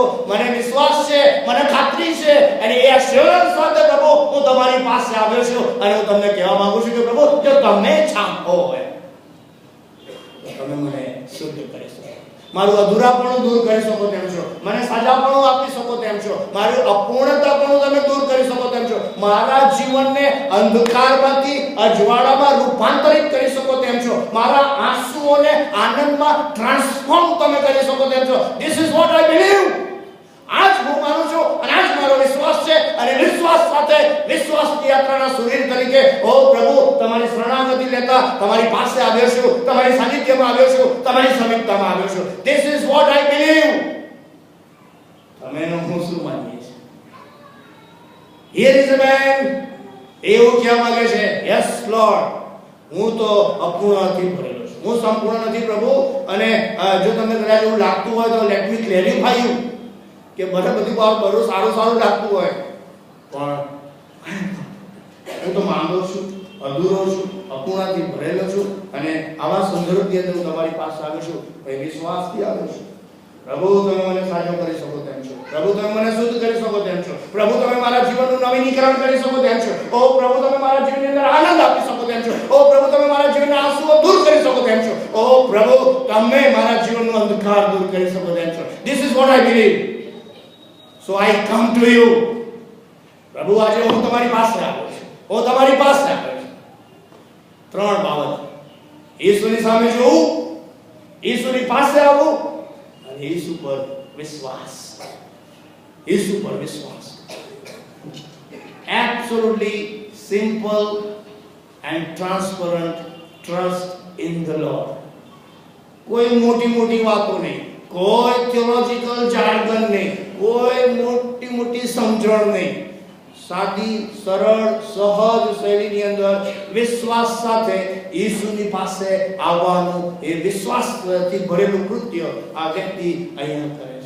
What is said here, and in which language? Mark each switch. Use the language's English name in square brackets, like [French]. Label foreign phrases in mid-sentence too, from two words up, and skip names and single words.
[Gujarati] મને વિશ્વાસ છે, મને ખાતરી છે અને એ અશ્યોરન્સ સાથે પ્રભુ હું તમારી પાસે આવ્યો છું અને હું તમને કહેવા માંગુ છું કે પ્રભુ, જો તમે ચાહો હોય તો તમે મને શુદ્ધ કરી શકો, મારું અધૂરાપણું દૂર કરી શકો તેમ છો, મને સાજાપણું આપી શકો તેમ છો, મારું અપૂર્ણતાપણું તમે દૂર કરી શકો તેમ છો, મારા જીવનને અંધકારમાંથી અજવાળામાં રૂપાંતરિત કરી શકો તેમ છો, મારા આંસુઓને આનંદમાં ટ્રાન્સફોર્મ તમે કરી શકો તેમ છો. [English] This is what I believe. [Gujarati] આજ હું માનું છું અને આજ મારો વિશ્વાસ છે અને વિશ્વાસ સાથે વિશ્વાસની યાત્રાના સુરીર તરીકે ઓ પ્રભુ તમારી શરણાગતિ લેતા તમારી પાસે આવ્યો છું, તમારી સાનિધ્યમાં આવ્યો છું, તમારી સમીપતામાં આવ્યો છું. [English] This is what I believe. [Gujarati] તમે હું શું માનીએ છીએ? [English] Here is a man [Gujarati] એવું કહેવા માંગે છે, [English] yes Lord, [Gujarati] હું તો અપૂર્ણથી ભરેલો છું, હું સંપૂર્ણ નથી પ્રભુ. અને જો તમને કદાચ એવું લાગતું હોય તો [English] let me clarify you [Gujarati] કે બધું સારું લાગતું હોય પણ હું તો માંગો છું, અધૂરો છું, અપૂર્ણથી ભરેલો છું અને આવા સંદર્ભની અંદર હું તમારી પાસે આવ્યો છું, વિશ્વાસથી આવ્યો છું. પ્રભુ, તમે મને સાજો કરી શકો તેમ છો, પ્રભુ તમે મને શુદ્ધ કરી શકો તેમ છો, પ્રભુ તમે મારા જીવનનું નવીનીકરણ કરી શકો તેમ છો, ઓ પ્રભુ તમે મારા જીવનની અંદર આનંદ આપી શકો તેમ છો, ઓ પ્રભુ તમે મારા જીવનના આંસુઓ દૂર કરી શકો તેમ છો, ઓ પ્રભુ તમે મારા જીવનનો અંધકાર દૂર કરી શકો તેમ છો. [English] This is what I believe. So I come to you. [Gujarati] પ્રભુ, આજે હું તમારી પાસે આવ્યો છું, હું તમારી પાસે આવ્યો છું. ત્રણ બાબત: ઈસુની સામે જોવું, ઈસુની પાસે આવવું અને ઈસુ પર વિશ્વાસ. ઈસુ પર વિશ્વાસ. [English] Absolutely simple and transparent trust in the Lord. [Gujarati] કોઈ મોટી વાતો નહીં, કોઈ [English] theological jargon [Gujarati] નહીં, કોઈ મોટી સમજણ નહીં. સાદી સરળ સહજ શૈલીની અંદર વિશ્વાસ સાથે ઈસુની પાસે આવવાનું એ વિશ્વાસથી ભરેલું કૃત્ય આ વ્યક્તિ અહીંયા કરે છે.